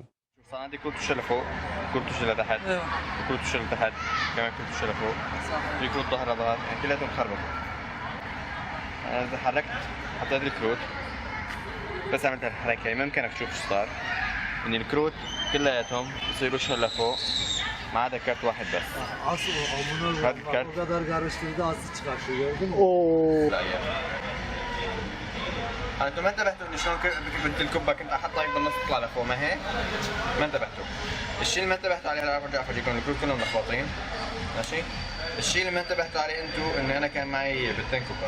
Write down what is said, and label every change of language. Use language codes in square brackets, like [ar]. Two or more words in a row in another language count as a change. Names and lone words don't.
[ar] صار عندي كروت وش لفوق، كروت وش لتحت، كروت وش لتحت، كمان كروت وش لفوق، في كروت ظهر ظهر، يعني كلياتهم مخربطة. أنا إذا حركت حطيت الكروت بس عملت هالحركة هي ما يمكنك تشوف شو صار. إن الكروت كلياتهم بصيروا وش لفوق ما عدا كارت واحد bas. [tr] Asıl amına Hadi bak, gel. o kadar karıştırdı asıl çıkarttı gördün mü? [ar] لا يا انتم ما انتبهتوا انه شلون كنت الكبه كنت احطها بالنص تطلع لفوق ما هيك؟ ما انتبهتوا. الشيء اللي ما انتبهتوا عليه هلا برجع افرجيكم الكروت كلهم ملخبطين ماشي؟ الشيء اللي ما انتبهتوا عليه انتم انه انا كان معي بنتين كبه.